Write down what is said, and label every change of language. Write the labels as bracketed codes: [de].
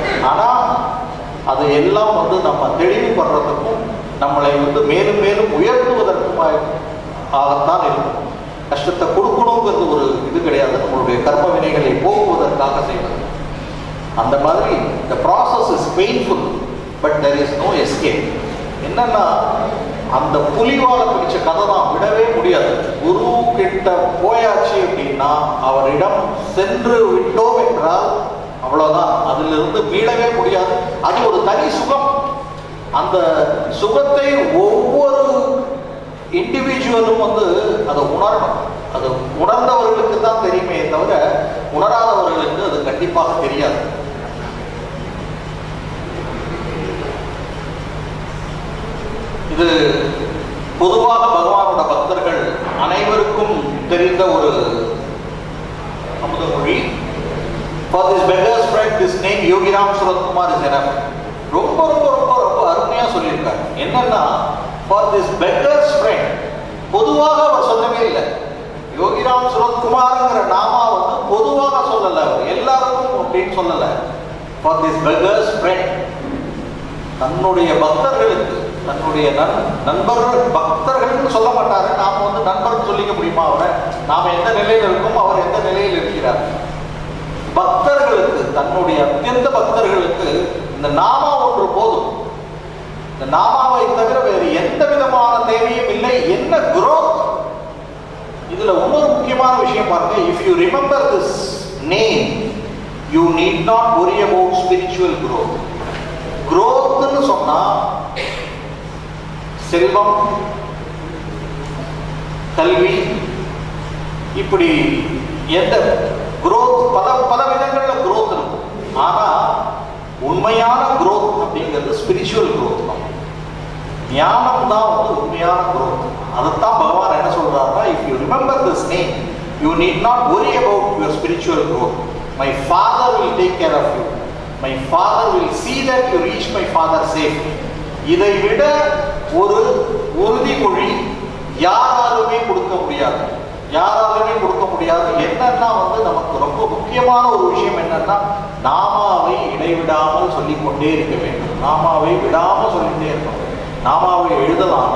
[ta] ஆனா அது எல்லாம் நம்ம தெளிவுபடுறதுக்கும் நம்மளை மேலும் மேலும் உயர்த்துவதற்குமாகத்தான் இருக்கும். கஷ்டத்தை கொடுக்கணுங்கிறது ஒரு இது கிடையாது, நம்மளுடைய கர்ம வினைகளை போக்குவதற்காக செய்வது. அந்த மாதிரி [en] the process is painful but there is no escape. [ta] என்னன்னா அந்த புலிவாலை பிடிச்ச கதை தான், விடவே முடியாது. குரு கிட்ட போயாச்சு அப்படின்னா அவரிடம் சென்று விட்டோம் என்றால் அவ்வளவுதான், அதிலிருந்து மீளவே முடியாது. அது ஒரு தனி சுகம். அந்த சுகத்தை ஒவ்வொரு இண்டிவிஜுவலும் அதை உணரணும். அது உணர்ந்தவர்களுக்கு தான் தெரியுமே தவிர உணராதவர்களுக்கு அது கண்டிப்பாக தெரியாது. இது பொதுவாக பகவானோட பக்தர்கள் அனைவருக்கும் தெரிந்த ஒரு அமுதமொழி. [en] For this beggar's friend, this name Yogiram Suratkumar is enough. [ta] ரொம்ப ரொம்ப ரொம்ப ரொம்ப அருமையா சொல்லியிருக்காரு. என்னன்னா [en] for this beggar's friend, [ta] பொதுவாக அவர் சொல்லவே இல்லை. யோகிராம் சுரத்குமார்ங்கிற நாமா பொதுவாக சொல்லல, எல்லாருக்கும் அப்படின்னு சொல்லல. [en] For this beggar's friend, [ta] தன்னுடைய பக்தர்களுக்கு, தன்னுடைய பக்தர்கள் சொல்ல மாட்டாரு. நாம நண்பர்கள் சொல்லிக்க முடியுமா அவரை? நாம எந்த நிலையில் இருக்கோம், அவர் எந்த நிலையில் இருக்கிறார்? பக்தர்களுக்கு, தன்னுடைய அத்தியந்த பக்தர்களுக்கு இந்த நாமா ஒன்று போதும். இந்த நாமாவை தவிர வேறு எந்த விதமான தேவையும் இல்லை. என்ன growth? இதுல இன்னொரு முக்கியமான விஷயம் பாருங்க. [en] If you remember this name, you need not worry about spiritual growth. [ta] growthன்னு சொன்னா செல்வம், கல்வி, இப்படி எந்த growth, பல விதங்கள்ல growth இருக்கும். ஆனா உண்மையான growth அப்படிங்கிறது ஸ்பிரிச்சுவல் growth தான். ஞானம் தான் உண்மையான growth. அதைத்தான் பகவான் என்ன சொல்றாருன்னா, [en] if you remember this name, you need not worry about your spiritual growth. My Father will take care of you. My Father will see that you reach my Father safely. [ta] இதை விட ஒரு உறுதிமொழி யாராலுமே கொடுக்க முடியாது. யாராலுமே கொடுக்க முடியாது. என்னன்னா நமக்கு ரொம்ப முக்கியமான ஒரு விஷயம் என்னன்னா, நாமாவை இடைவிடாமல் சொல்லிக்கொண்டே இருக்க வேண்டும். நாமாவை விடாமல் சொல்லிட்டே இருக்கணும். நாமாவை எழுதலாம்.